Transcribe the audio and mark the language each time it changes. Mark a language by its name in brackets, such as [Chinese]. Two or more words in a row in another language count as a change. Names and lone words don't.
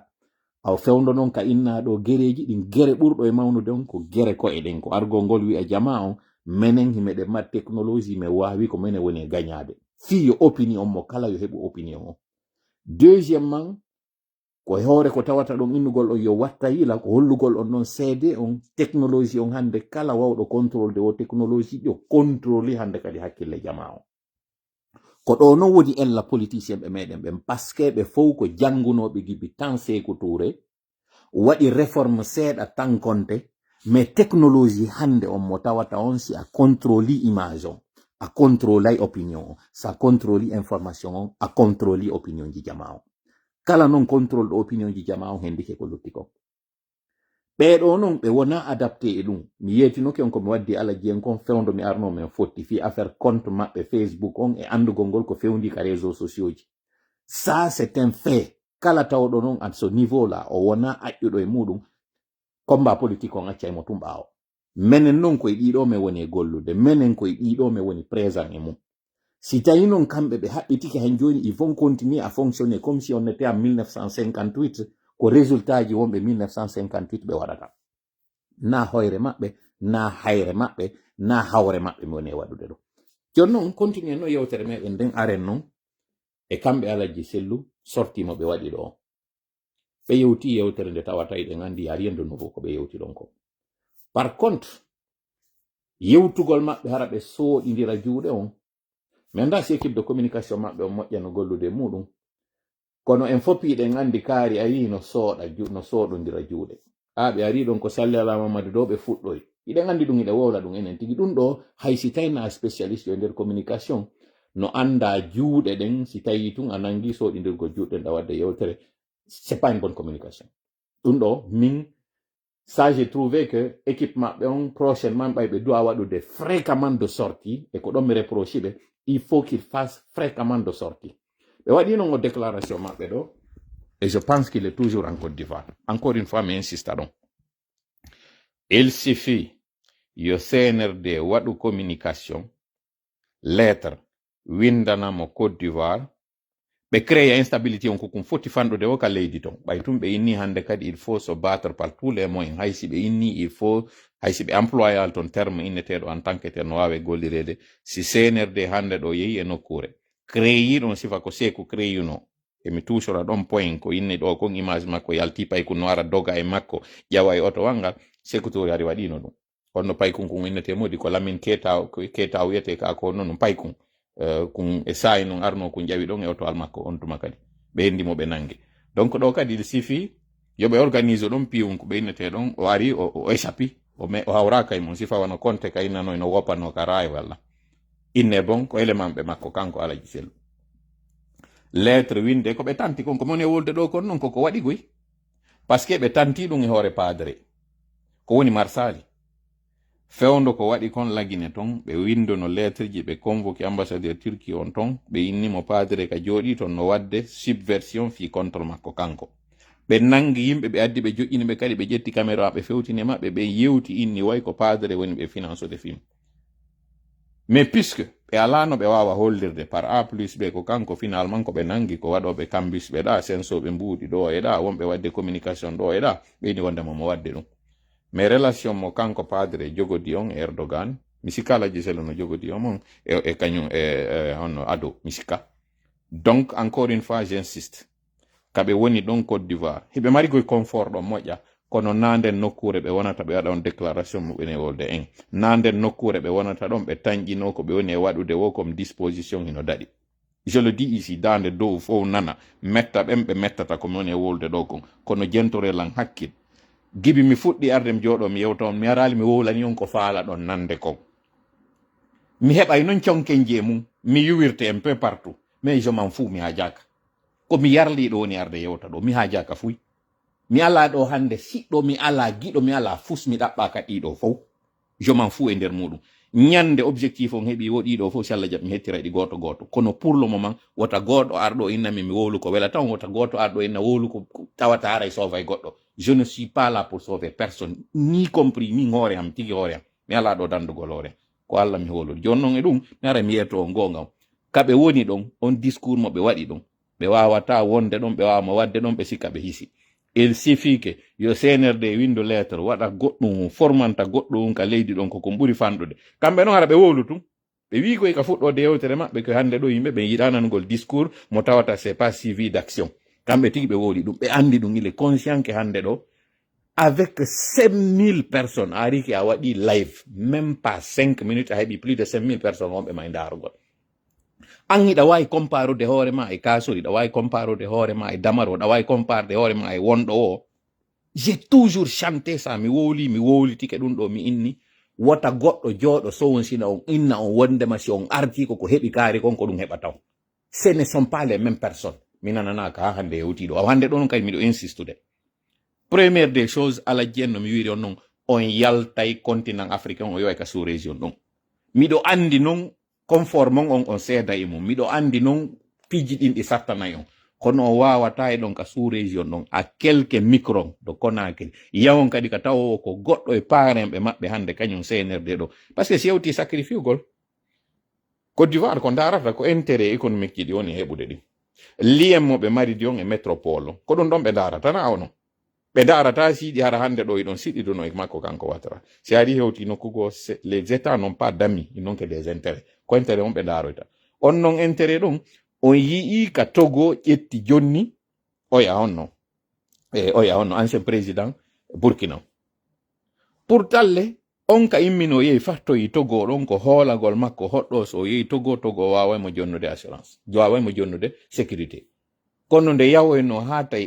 [Fula] aw fewndo noon ka innaɗo gereji ɗin gere ɓurɗo e mawnude on ko gere ko eɗen ko argol ngol wi'a jama on menen himeɗe mat technologie me wawi ko menen woni e gañade fi yo opinion mo kala yo heɓu opinion o deuxièmement ko hoore ko tawata ɗon innugol on yo watta yila ko hollugol on noon seede on technologie on hande kala wawɗo [French] contrôle de [Fula] o technologie ɗo contrôle hande kadi hakkille jama on ko ɗo noon woni ella politicien ɓe meɗen ɓen paske ɓe fof ko jangunoɓe gibi tan Sékou Touré waɗi réforme seeɗa tan konte [French] mais technologie [Fula] hande on mo tawata on si a [French] contrôle image [Fula] on a [French] contrôle opinion [Fula] on sa [French] contrôle information [Fula] on a [French] contrôle opinion [Fula] ji jama on kala non contrôle ɗo opinion ji jama on hendike ko lutti ko ɓeɗo non ɓe wona adapté e ɗum mi yetinoke on komi waddi ala jeen kon fewndo mi arno men fotti fi [French] affaire compte [Fula] maɓɓe Facebook on e andugol ngol ko fewndi ka [French] réseaux sociaux [Fula] ji [French] ça c'est un fait [Fula] kala tawɗo non [French] à ce niveau là [Fula] o wona aƴƴuɗo e muɗum [French] combat politique [Fula] on accay mo tum ɓawo menen non koye ɗiɗo me woni e gollude menen koye ɗiɗo me woni présent e mum si tawi non kamɓe ɓe haɓɓitike hen joni [French] ils vont continuer à fonctionner comme si on était en 1958 [Fula] ko résultat ji wonɓe 1958 ɓe waɗata na hoyre maɓɓe na hayre maɓɓe na hawre maɓɓe mi woni e waɗude ɗo joni noon continue no yewtere meɗen nden aren noon e kamɓe Alaji Sellu sortimo ɓe waɗi ɗo ɓe yewti yewtere nde tawata eɗen andi ya [French] rien de nouveau [Fula] ko ɓe yewti ɗon ko [French] par contre [Fula] yewtugol maɓɓe hara ɓe sooɗidira juuɗe on mi anda si [French] équipe de communication [Fula] maɓɓe on moƴƴa no gollude muɗum kono en foppiɗen andi kaari a wi no sooɗodira juuɗe ɓe ari ɗon ko salli ala Mamadou ɗo ɓe fuɗɗoy iɗen andi ɗum iɗe wowla ɗum enen tigi ɗum ɗo hay si tawi na spécialiste e nder communication no anda juuɗe ɗen si tawi tun a nangi sooɗidirgol juuɗe ɗa wadde yewtere [French] c'est pas une bonne communication [Fula] ɗum ɗo min [French] ça j'ai trouvé que équipe [Fula] maɓɓe on prochainement ɓe doit waɗude [French] fréquemment de sortie et [Fula] ko ɗon mi reproche ɓe [French] il faut qu'il fasse fréquemment de sortie [Fula] ɓe waɗi noon o déclaration maɓɓe ɗo [French] et je pense qu'il est toujours en Côte d'Ivoire encore une fois [Fula] mi insista ɗon [French] il suffit [Fula] yo CNRD waɗu [French] communication lettre [Fula] windanamo Côte d'Ivoire ɓe [French] créa instabilité [Fula] on kokum foti fanɗude o ka leydi ton ɓay tum ɓe inni hande kadi [French] il faut se battre par tous les moyens [Fula] haysi ɓe inni [French] il faut [Fula] haysi ɓe employal ton terme inneteɗo [French] en tant que tel [Fula] no wawe gollirede si CNRD hande ɗo yehi e nokkure créyi ɗon sifa ko Sékou créyuno emi [French] touchera ɗon point [Fula] ko inni ɗo kon image makko yalti payku no ara doga e makko ƴawa e oto wangal Sékou Touré ari waɗino ɗum honno paykun kun innete modi ko Lamine Keita wiyete ka ko noon paykun kun e sayi noon arno kun ƴawi ɗon e oto al makko on tuma kadi ɓe hendimo ɓe nangue donc ɗo kadi [French] il suffit [Fula] yoɓe organise ɗon piwum ko ɓe innete ɗon o ari o échappi o hawraka e mum sifa wano Conte ka innano no woppano ka raay walla inne bon ko élément ɓe makko kanko Alaji Sellu lettre winde ko ɓe tanti kon ko moni e wolde ɗo kon noon koko waɗi goy [French] par ce que [Fula] ɓe tanti ɗum e hoore padre ko woni marsali fewndo ko waɗi kon lagine ton ɓe windono lettre ji ɓe [French] convoqué ambassadeur [Fula] Turquie on ton ɓe innimo padre ka jooɗi ton no wadde subversion fi contre makko kanko ɓe nangi yimɓe ɓe addi ɓe joƴƴini ɓe kadi ɓe ƴetti caméra ɓe fewtini maɓɓe ɓe yewti inni way ko padre woni ɓe [French] finance de film mais puisque [Fula] ɓe alano ɓe wawa hollirde [French] par A plus B [Fula] ko kanko finalement ko ɓe nangi ko waɗoɓe cambus ɓe ɗa sensoɓe mbuuɗi ɗo e ɗa wonɓe wadde communication ɗo e ɗa ɓeyni wondemo mo wadde ɗum [French] mais relation [Fula] mo kanko padre jogodi on e Erdogan mi sikka Alaji Sellu no jogodi on mon e kañum honno ado mi sikka [French] donc encore une fois j'insiste [Fula] kaɓe woni ɗon Côte d'Ivoire hiɓe mari koye confort ɗon moƴƴa kono nanden nokkure ɓe wonata ɓe waɗa on déclaration muɓene wolde en nanden nokkure ɓe wonata ɗon ɓe tañƴino ko ɓe woni e waɗude wo [French] comme disposition [Fula] hino daɗi [French] je le dis ici [Fula] dande dow fof nana metta ɓen ɓe mettata komi woni e wolde ɗo kon kono jentorelan hakkil gibi mi fuɗɗi arde mi jooɗo mi yewta on mi arali mi wowlani on ko faala ɗon nande kon mi heɓay noon conkenji e mum mi yuwirte [French] un peu partout mais je m'en fous [Fula] mi hajaka komi yarliɗo woni arde yewta ɗo mi hajaka fuy mi ala ɗo hande siɗɗo mi ala giɗo mi ala fus mi ɗaɓɓa ka ɗiɗo fof [French] je m'en fous [Fula] e nder muɗum ñande objectif on heeɓi wo ɗiɗo fof si Allah jaɓi mi hettira ɗi goto goto kono [French] pour le moment [Fula] wota goɗɗo arɗo innami mi wowlu ko wela tan wota goto arɗo inna wowlu ko tawata haray sova e goɗɗo [French] je ne suis pas là pour sauver personne ni compris [Fula] min hoore am tigi hoore am mi ala ɗo dandugol hoore ko Allah mi holol jon non e ɗum mi ara mi yetto on gonga kaɓe woni ɗon on discours mo ɓe waɗi ɗon ɓe wawata wonde ɗon ɓe wawama wadde ɗon ɓe sikka ɓe hisi [French] il suffit que [Fula] yo CNRD windu lettre waɗa goɗɗum formanta goɗɗum ka leydi ɗon koko ɓuri fanɗude kamɓe noon hara ɓe wowlu tum ɓe wi koye ka fuɗɗode yewtere maɓɓe ko hande ɗo yimɓe ɓe yiɗanangol discours mo tawata [French] c'est pas suivi d'action [Fula] kamɓe tigi ɓe wowli ɗum ɓe andi ɗum [French] il est conscient que [Fula] hande ɗo [French] avec 5000 personnes [Fula] a ari ki a waɗi live [French] même pas 5 minutes [Fula] a heɓi [French] plus de 5000 personnes [Fula] on ɓe ma e darugol an iɗa wawi comparude hoore ma e kasori ɗa wawi comparude hoore ma e damaro ɗa wawi comparude hoore ma e wonɗo o [French] j'ai toujours chanté ça [Fula] mi wowlitike ɗum ɗo mi inni wota goɗɗo jooɗo sowon sina on inna on wondema si on arti koko heɓi kaari kon ko ɗum heɓa taw [French] ce ne sont pas les mêmes personnes [Fula] mi nananaka ha hande yewtiɗo hande ɗo non kadi miɗo insistude [French] première des choses [Fula] ala jenno mi wiri on non on yaltay [French] continent africain [Fula] o yoy ka [French] sous région [Fula] ɗon miɗo andi non conforme on seeda e mum miɗo andi non piji ɗin ɗi sartanayi on kono o wawata e ɗon ka [French] sous région [Fula] ɗon [French] a quelques micron de Conakry [Fula] yawon kadi ka tawo ko goɗɗo e paremɓe maɓɓe hande kañum CNRD ɗo [French] par ce que [Fula] si yewti sacrifiugol Côte d'Ivoire ko darata ko [French] intérêt économique [Fula] ji ɗi woni heɓude ɗi liyem mo ɓe mari di on e métropole ko ɗum ɗon ɓe darata na ono ɓe darata siɗi hara hande ɗo iɗon siɗiduno e makko kanko watara si ari hewti nokkugo [French] les états n'ont pas d'amis non que des intérêts [Fula] ko intérêt on ɓe daroyta on non intérêt ɗon on yii ka Togo ƴetti jonni oya onno [French] ancien président [Fula] Burkina pour talle on ka immino yehi fattoyi Togo ɗon ko hoolagol makko hoɗɗo so yehi Togo wawaymo jonnude assurance wawaymo jonnude sécurité kono nde yawoyno ha tawi